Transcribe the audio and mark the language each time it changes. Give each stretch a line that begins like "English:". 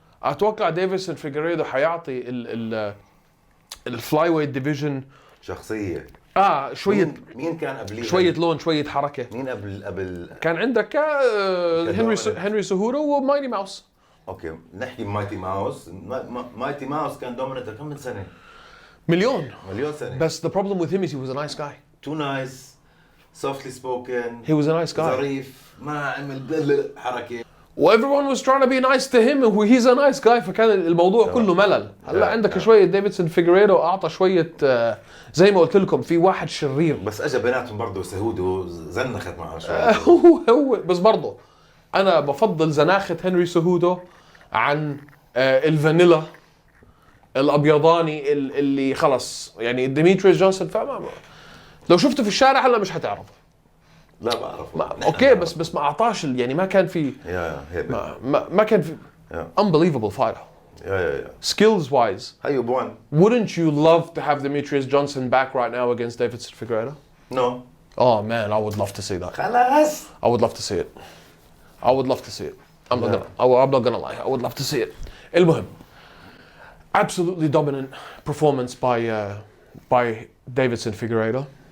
Arabic: اتوقع ديفيسون فيغريدو حيعطي
English: الفلاي weight division
Arabic: شخصية. شوية مين كان قبليه؟ شوية لون، شوية حركة. مين قبل كان عندك هنري سهورو ومايتي ماوس. اوكي نحكي مايتي ماوس. مايتي ماوس كان دوميننت كم من سنة؟ مليون سنة. بس
English: the problem with him is he was a nice guy. Too nice, softly spoken. He was a nice guy.
Arabic: ظريف، ما عمل حركة.
English: everyone was trying to be nice to him and he's a nice guy
Arabic: فكان الموضوع كله ملل. هلا عندك شوية ديفيدسون فيغريدو أعطى شوية زي ما قلت لكم في واحد شرير. بس اجى بيناتهم برضه سهودو زنخت معه شوية. هو بس برضه أنا بفضل زناخة هنري سهودو عن الفانيلا الأبيضاني اللي خلص يعني ديميتريوس جونسون. فاهم؟ لو شفته في الشارع هلا مش هتعرفه. لا بعرف. اوكي بس ما اعطاش يعني ما كان في ما كان في
English: unbelievable fighter. Skills wise. هيو بوان. Wouldn't you love to have Demetrius Johnson back right now against Davidson Figueiredo? No. Oh man, I would love to see that.
Arabic: خلاص.
English: I would love to see it. I would love to see it. I'm not gonna lie. I would love to see it.
Arabic: المهم.
English: Absolutely dominant performance by Davidson Figueiredo.